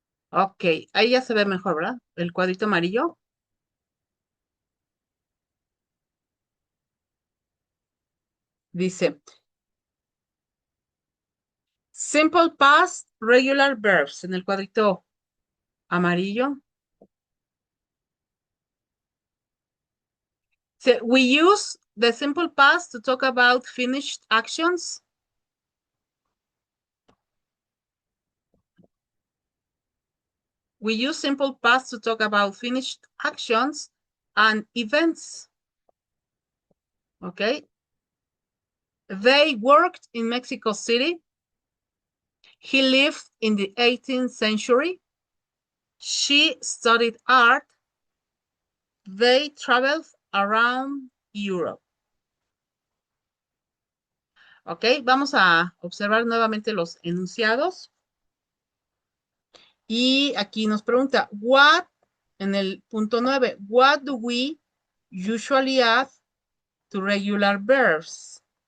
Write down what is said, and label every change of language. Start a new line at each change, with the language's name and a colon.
Spanish: Ok, ahí ya se ve mejor, ¿verdad? El cuadrito amarillo dice simple past regular verbs en el cuadrito amarillo.
English: So we use the simple past to talk about finished actions. We use simple past to talk about finished actions and events. Okay. They worked in Mexico City. He lived in the 18th century. She studied art. They traveled around Europe.
Spanish: Ok, vamos a observar nuevamente los enunciados. Y aquí nos pregunta, what, en el punto 9,
English: what do we usually add to regular verbs?